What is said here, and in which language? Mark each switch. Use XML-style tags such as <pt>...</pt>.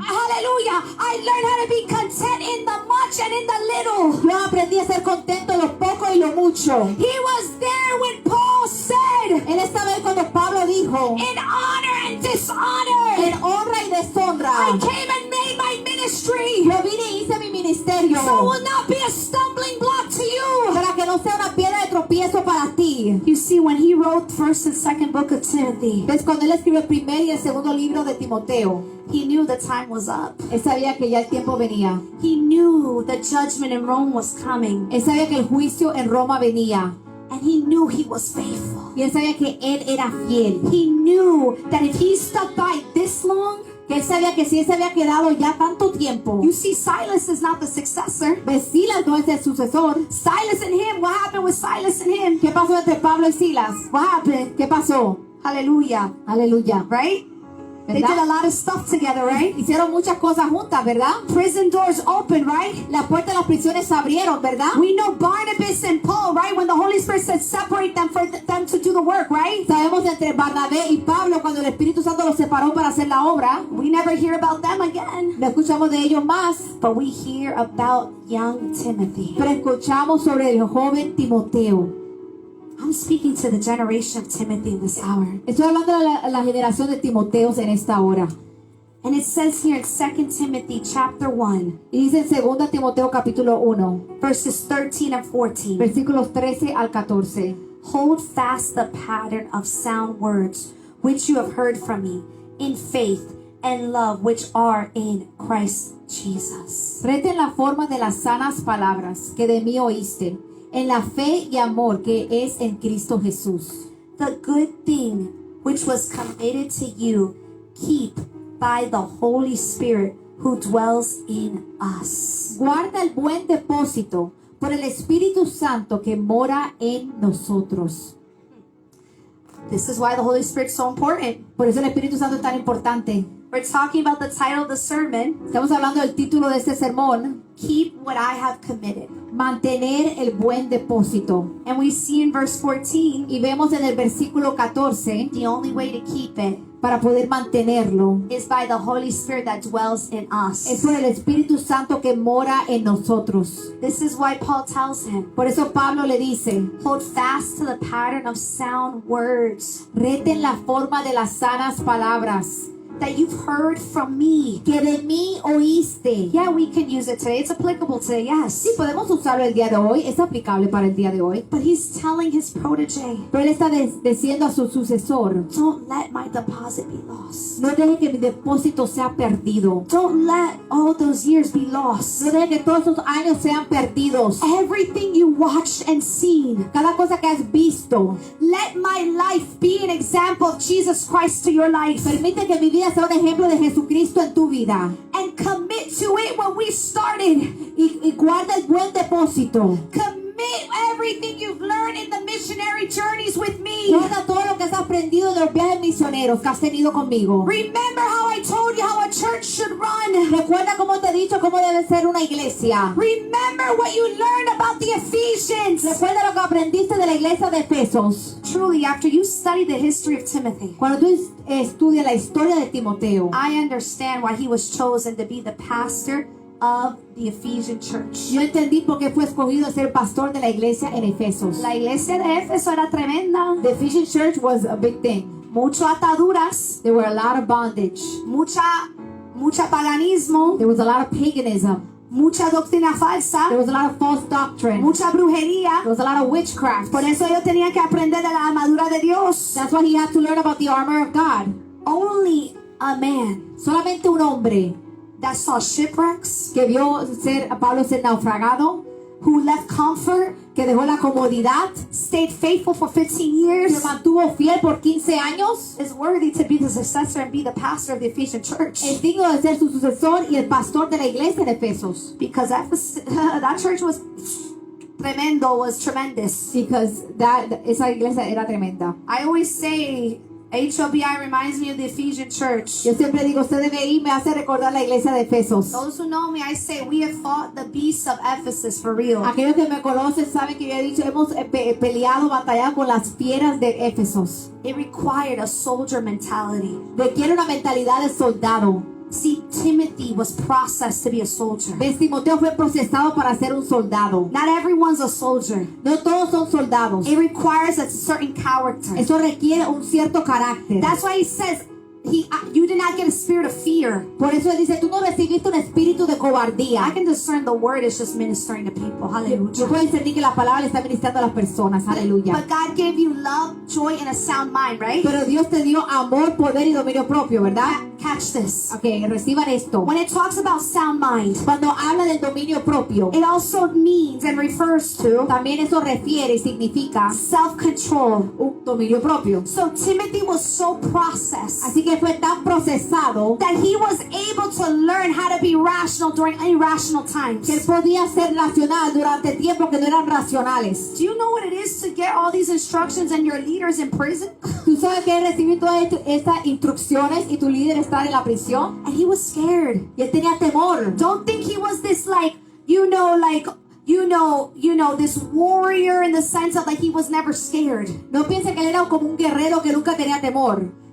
<en>hallelujah, I learned how to be content in the much and in the little.</en> <es>yo aprendí a ser contento en lo poco y lo mucho.</es> <en>He was there when Paul said,</en> <es>Él estaba ahí cuando Pablo dijo,</es> <en>in honor and dishonor,</en> <es>en honra y deshonra,</es> <en>I came and made my ministry.</en> <es>yo vine y hice mi ministerio,</es> <en>So it will not be a stumbling block to you.</en> <es>para que no sea una piedra de tropiezo para ti.</es> <en>You see, when he wrote 1st and 2nd book of Timothy,</en> <es>Entonces cuando él escribió el primer y el segundo libro de Timoteo,</es> <en>he knew the time was up.</en> <es>él sabía que ya el tiempo venía.</es> <en>He knew the judgment in Rome was coming,</en> <es>Él sabía que el juicio en Roma venía.</es> <en>and he knew he was faithful.</en> <es>Y él sabía que él era fiel.</es> <en>He knew that if he stuck by this long,</en> <es>Que él sabía que si él se había quedado ya tanto tiempo,</es> <en>you see, Silas is not the successor.</en> <es>pues Silas no es el sucesor.</es> <en>Silas and him, what happened with Silas and him?</en> <es>¿Qué pasó entre Pablo y Silas?</es> <en>What happened?</en> <es>¿Qué pasó?</es> <en>Hallelujah.</en> <es>Aleluya.</es> <en>Right? They did a lot of stuff together, right?</en> <es>Hicieron muchas cosas juntas, ¿verdad?</es> <en>Prison doors open, right?</en> <es>Las puertas de las prisiones se abrieron, ¿verdad?</es> <en>We know Barnabas and Paul, right? When the Holy Spirit said separate them for them to do the work, right?</en> <es>Sabemos entre Barnabé y Pablo cuando el Espíritu Santo los separó para hacer la obra.</es> <en>We never hear about them again.</en> <es>No escuchamos de ellos más,</es> <en>But we hear about young Timothy.</en> <es>pero escuchamos sobre el joven Timoteo.</es> <en>I'm speaking to the generation of Timothy in this hour.</en> <es>Estoy hablando de la generación de Timoteos en esta hora.</es> <en>And it says here in 2 Timothy chapter 1,</en> <es>Y dice en 2 Timoteo capítulo 1,</es> <en>verses 13 and 14.</en> <es>versículos 13 al 14.</es> <en>Hold fast the pattern of sound words which you have heard from me, in faith and love which are in Christ Jesus.</en> <es>Reten la forma de las sanas palabras que de mí oíste, en la fe y amor que es en Cristo Jesús.</es> <en>The good thing which was committed to you, keep by the Holy Spirit who dwells in us.</en> <es>Guarda el buen depósito por el Espíritu Santo que mora en nosotros.</es> <en>This is why the Holy Spirit is so important.</en> <es>Por eso el Espíritu Santo es tan importante.</es> <en>We're talking about the title of the sermon,</en> <es>Estamos hablando del título de este sermón,</es> <en>Keep What I Have Committed.</en> <es>mantener el buen depósito.</es> <en>And we see in verse 14,</en> <es>Y vemos en el versículo 14,</es> <en>the only way to keep it</en> <es>para poder mantenerlo,</es> <en>is by the Holy Spirit that dwells in</en> <es>es</es> <en>us.</en> <es>por el Espíritu Santo que mora en nosotros.</es> <en>This is why Paul tells him,</en> <es>Por eso Pablo le dice,</es> <en>hold fast to the pattern of sound words</en> <es>reten la forma de las sanas palabras</es> <en>that you've heard from me.</en> <es>que de mí oíste.</es> <en>Yeah, we can use it today. It's applicable today, yes.</en> <es>Sí, podemos usarlo el día de hoy, es aplicable para el día de hoy.</es> <en>But he's telling his protege,</en> <es>Pero él está diciendo a su sucesor,</es> <en>don't let my deposit be lost.</en> <es>no deje que mi depósito sea perdido.</es> <en>Don't let all those years be lost.</en> <es>No deje que todos esos años sean perdidos.</es> <en>Everything you watched and seen,</en> <es>Cada cosa que has visto,</es> <en>let my life be an example of Jesus Christ to your life.</en> <es>permite que mi vida sea un ejemplo de Jesucristo en tu vida.</es> <en>And commit to it when we started.</en> <es>Y guarda el buen depósito.</es> <en>Commit everything you've learned in the missionary journeys with me.</en> <es>Guarda todo lo que has aprendido de los viajes misioneros que has tenido conmigo.</es> <en>Remember how I told you how a church should run.</en> <es>Recuerda cómo te he dicho cómo debe ser una iglesia.</es> <en>Remember what you learned about the Ephesians.</en> <es>Recuerda lo que aprendiste de la iglesia de Efesos.</es> <en>Truly, after you study the history of Timothy,</en> <es>Cuando tú estudias la historia de Timoteo,</es> <en>I understand why he was chosen to be the pastor of the Ephesian church.</en> <es>yo entendí por qué fue escogido a ser pastor de la iglesia en Efesos. La iglesia de Éfeso era tremenda.</es> <en>The Ephesian church was a big thing.</en> <es>Mucho ataduras,</es> <en>There were a lot of bondage.</en> <es>mucha paganismo,</es> <en>There was a lot of paganism.</en> <es>mucha doctrina</es> <en>There</en> <es>falsa,</es> <en>was a lot of false doctrine.</en> <es>mucha brujería.</es> <en>There was a lot of witchcraft.</en> <es>Por eso ellos tenían que aprender de la armadura de Dios.</es> <en>That's why he had to learn about the armor of God. Only a man</en> <es>Solamente un hombre</es> <en>that saw shipwrecks,</en> <es>que vio a Pablo ser naufragado,</es> <en>who left comfort,</en> <es>que dejó la comodidad,</es> <en>stayed faithful for 15</en> <es>se</es> <en>years,</en> <es>mantuvo fiel por 15 años,</es> <en>is worthy to be the successor and be the pastor of the Ephesian church.</en> <es>es digno de ser su sucesor y el pastor de la iglesia de Efesos.</es> <en>Because that church was tremendo, was tremendous. Because</en> <es>esa iglesia era tremenda.</es> <en>I always say HOBI reminds me of the Ephesian church.</en> <es>Yo siempre digo, usted debe ir, me hace recordar la iglesia de Efesos.</es> <en>Those who know me, I say we have fought the beasts of Ephesus for real.</en> <es>Aquellos que me conocen saben que yo he dicho, hemos peleado, batallado con las fieras de Éfesos.</es> <en>It required a soldier mentality.</en> <es>Requiere una mentalidad de soldado.</es> <en>See, Timothy was processed to be a soldier.</en> <es>¿Ves? Timoteo fue procesado para ser un soldado.</es> <en>Not everyone's a soldier.</en> <es>No todos son soldados.</es> <en>It requires a certain character.</en> <es>Eso requiere un cierto carácter.</es> <en>That's why he says, you did not get a spirit of fear.</en> <es>Por eso él dice, tú no recibiste un espíritu de</es> <en>I</en> <es>cobardía.</es> <en>can discern the word is just ministering to people. Hallelujah.</en> <es>puedo discernir que la palabra le está ministrando a las personas. Aleluya.</es> <en>But God gave you love, joy, and a sound mind, right?</en> <es>Pero Dios te dio amor, poder y dominio propio, ¿verdad?</es> <en>Catch this.</en> <es>Ok, reciban esto.</es> <en>When it talks about sound mind,</en> <es>Cuando habla del dominio propio,</es> <en>it also means and refers to</en> <es>también eso refiere y significa</es> <en>self-control.</en> <es>un dominio propio.</es> <en>So Timothy was so processed</en> <es>Así que fue tan procesado</es> <en>that he was able to learn how to be rational during irrational times.</en> <es>que él podía ser racional durante tiempos que no eran racionales.</es> <en>Do you know what it is to get all these instructions and your leaders in prison?</en> <es>Tú sabes que él recibió todas estas instrucciones y tu líder está en la prisión.</es> <en>And he was scared.</en> <es>Y él tenía temor.</es> <en>Don't think he was this this warrior in the sense of like he was never scared.</en> <es>No piense que él era como un guerrero que nunca tenía temor.</es>